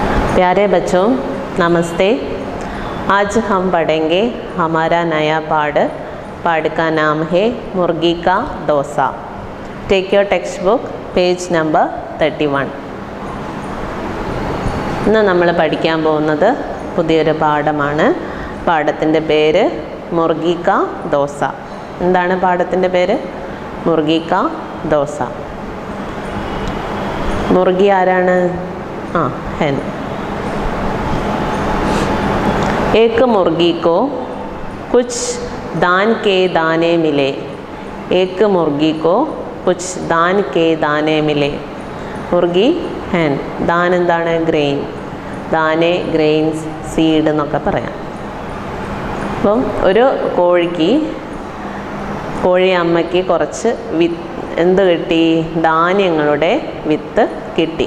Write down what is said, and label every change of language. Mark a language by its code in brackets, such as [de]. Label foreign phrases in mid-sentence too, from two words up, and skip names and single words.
[hi] प्यारे बच्चों नमस्ते। आज हम पढ़ेंगे हमारा नया पाठ का नाम है मुर्गी का डोसा। [en] take your text book page number 31. [ml] ഇന്ന് നമ്മൾ പഠിക്കാൻ പോകുന്നത് പുതിയൊരു പാഠമാണ്. പാഠത്തിൻ്റെ പേര് മുർഗി കാ ദോസ. എന്താണ് പാഠത്തിൻ്റെ പേര്? മുർഗി കാ ദോസ. മുർഗി ആരാണ്? [en] hen. [hi] एक मुर्गी को कुछ दान के दाने मिले. एक मुर्गी को कुछ दान के दाने मिले. [ml] മുർഗി hen. ദാൻ എന്താണ്? ഗ്രെയിൻ. ദാനെ [en] grains seed [ml] എന്നൊക്കെ പറയാം. അപ്പം ഒരു കോഴി അമ്മയ്ക്ക് കുറച്ച് എന്ത് കിട്ടി? ധാന്യങ്ങളുടെ വിത്ത് കിട്ടി.